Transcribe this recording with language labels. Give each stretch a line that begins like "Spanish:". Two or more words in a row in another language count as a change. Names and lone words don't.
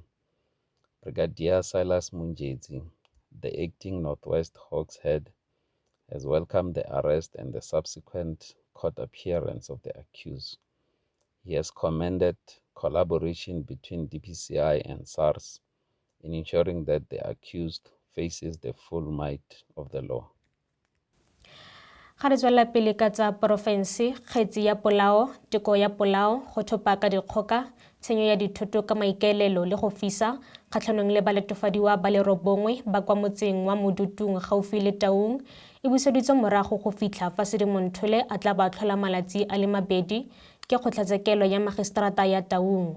English: Brigadier Silas Munjetsi, the acting Northwest Hawks head, has welcomed the arrest and the subsequent court appearance of the accused. He has commended collaboration between DPCI and SARS in ensuring that the accused faces the full might of the law.
Tswana: Ga re tswela pele ka tsa porofense, kgetse ya polao, teko ya polao, go thopa ka dikgoka, tshenyo ya dithoto ka maikaelelo le go fisa, kgatlhanong le baletofadiwa ba le 9 ba kwa motseng wa Modutung gaufi le Taung, e buseditswe morago go fitlha fa Sedimonthole a tla ba tlhola malatsi a le 2 ke kgotlhatshekelo ya magistrata ya Taung.